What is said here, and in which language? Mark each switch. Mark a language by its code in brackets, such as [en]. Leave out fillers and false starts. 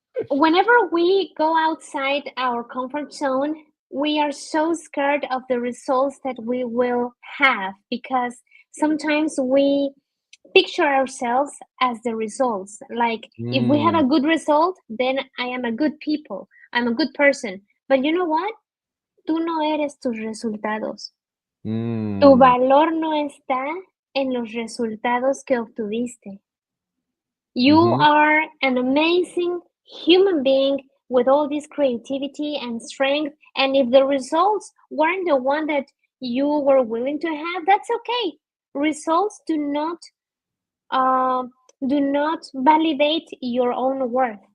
[en] Whenever we go outside our comfort zone, we are so scared of the results that we will have because sometimes we picture ourselves as the results. Like if we have a Mm, good result, then I am a good people. I'm a good person. But you know what? [es] Tú no eres tus resultados. Tu mm, valor no está en los resultados que obtuviste. [en] You mm-hmm, are an amazing human being with all this creativity and strength. And if the results weren't the one that you were willing to have, that's okay. Results uh, do not validate your own worth.